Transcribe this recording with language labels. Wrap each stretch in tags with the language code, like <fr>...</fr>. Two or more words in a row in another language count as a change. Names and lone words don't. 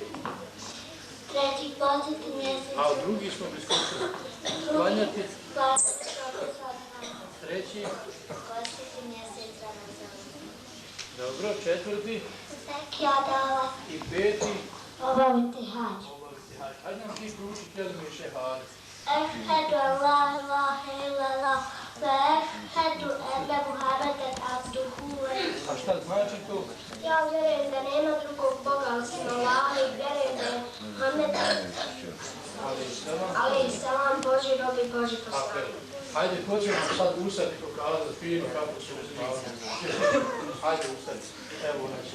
<bs>Treći postiti mjesec. A drugi smo priskočili. Klanjati. Treći. Postiti mjesec Ramazana. Dobro, četvrti. Zekija dala. I peti. Obaviti hađ. Hajde nam ti prouči kelime šehade.</bs> <ar>أشهد أن لا إله إلا الله و أشهد أن محمدا عبده و</ar> <bs>A šta znači to? Ja vjerujem da nema drugog Boga osim Allaha i vjerujem da je Muhammed</bs> <ar>عليه السلام</ar> <bs>Božji rob i Božji poslanik. Hajde, ko će nam sad ustati i pokazati fino kako se uzimali? Hajde ustati. Evo nas.</bs>